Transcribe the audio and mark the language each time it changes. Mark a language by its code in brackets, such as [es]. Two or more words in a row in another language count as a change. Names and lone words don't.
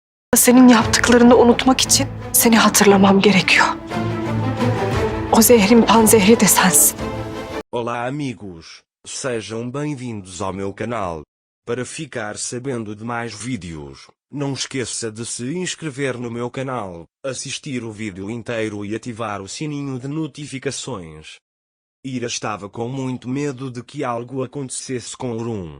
[tr] Senin yaptıklarını unutmak için seni hatırlamam gerekiyor. O zehrin panzehri de sensin. [pt] Olá amigos, sejam bem-vindos ao meu canal. Para ficar sabendo de mais vídeos, não esqueça de se inscrever no meu canal, assistir o vídeo inteiro e ativar o sininho de notificações. Ira estava com muito medo de que algo acontecesse com Orun.